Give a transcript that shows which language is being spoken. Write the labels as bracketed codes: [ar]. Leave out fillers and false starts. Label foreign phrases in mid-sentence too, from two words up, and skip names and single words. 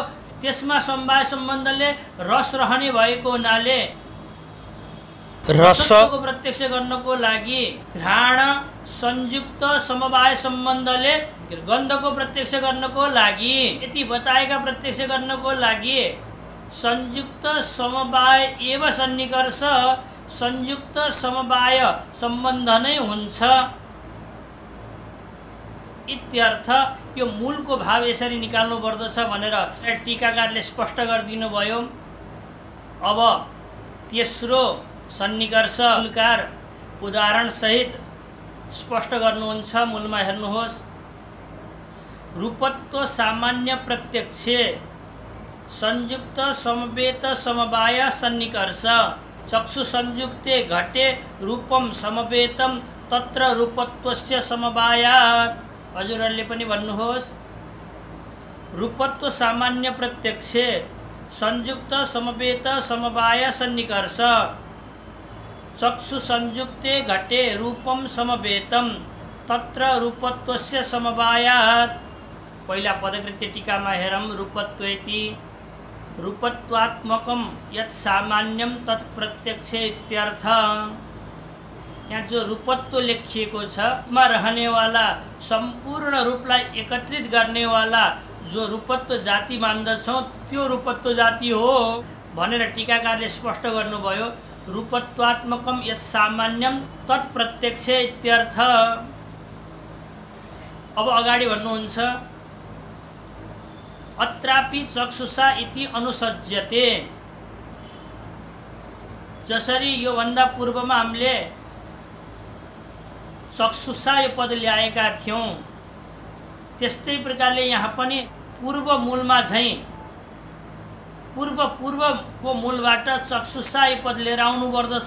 [ne] त्यसमा समवाय सम्बन्धले रस रहने भएको हुनाले रसको प्रत्यक्ष गर्नको लागि घ्राण संयुक्त समवाय सम्बन्धले गन्धको प्रत्यक्ष गर्नको लागि, यति बताएका प्रत्यक्ष गर्नको लागि [sa] संयुक्त समवाय एव सन्निकर्ष [ne] संयुक्त समवाय सम्बन्ध नै हुन्छ इत्यर्थ। यो मूलको भाव यसरी निकाल्नु पर्दछ भनेर टीकाकारले स्पष्ट गरिदिनु भयो। अब तेस्रो सन्निकर्ष मूलकार उदाहरण सहित स्पष्ट गर्नुहुन्छ। मूलमा हेर्नुहोस्। [sa] रूपत्व सामान्य प्रत्यक्षे संयुक्त समवेत समवाय सन्निकर्ष चक्षु संयुक्ते घटे रूपम समवेतम तत्र रूपत्वस्य समवायात्। [ne] हजुरहरूले पनि भन्नुहोस्। [sa] रूपत्व सामान्य प्रत्यक्षे संयुक्त समवेत समवाय सन्निकर्ष चक्षु संयुक्ते घटे रूपम समवेतम तत्र रूपत्वस्य समवायात्। [ne] पहिला पदकृत्य टीकामा हेरौँ। [sa] रूपत्वेति रूपत्वात्मकम यत् सामान्यम तत् प्रत्यक्षे इत्यर्थ। [ne] यहाँ जो रूपत्व लेखिएको छ मा रहनेवाला सम्पूर्ण रूपलाई एकत्रित गर्नेवाला जो रूपत्व जाति मान्दछौँ त्यो रूपत्व जाति हो भनेर टीकाकारले स्पष्ट गर्नुभयो। [sa] रूपत्वात्मकम यत् सामान्यम तत् प्रत्यक्षे इत्यर्थ। [ne] अब अगाडि भन्नुहुन्छ। [sa] अत्रापि चक्षुषा इति अनुसज्यते। [ne] जसरी यो भन्दा पूर्वमा हामीले चक्षुषा यो पद ल्याएका थियौं, त्यस्तै प्रकारले यहाँ पनि पूर्व मूलमा झैं पूर्वको मूलबाट चक्षुषा यो पद लिएर आउनु पर्दछ।